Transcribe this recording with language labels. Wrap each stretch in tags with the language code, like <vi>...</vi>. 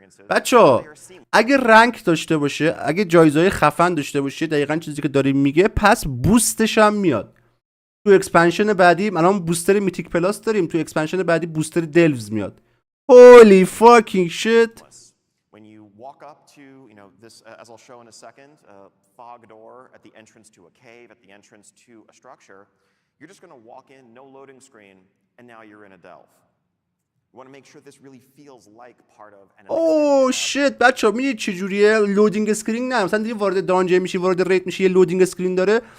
<fa>بچه‌ها اگه رنگ داشته باشه، اگه جایزهای خفن داشته باشه، دقیقاً چیزی که داریم میگه، پس بوستش هم میاد. تو اکسپنشن بعدی الان بوستر میتیک پلاس داریم، تو اکسپنشن بعدی بوستر دلوز میاد.</fa> <en>Holy fucking shit. When you walk up to, this, as I'll show in a second, a fog door at the entrance to a cave, at the entrance to a structure, you're just going to walk in, no loading screen, and now you're in a delve. You want to make sure this really feels like part of an Oh shit.</en> <fa>بچه‌ها میدید چه جوریه؟ لودینگ اسکرین نه، مثلا دیگه وارد دانجن میشی، وارد ریت میشی، یه لودینگ اسکرین داره.</fa>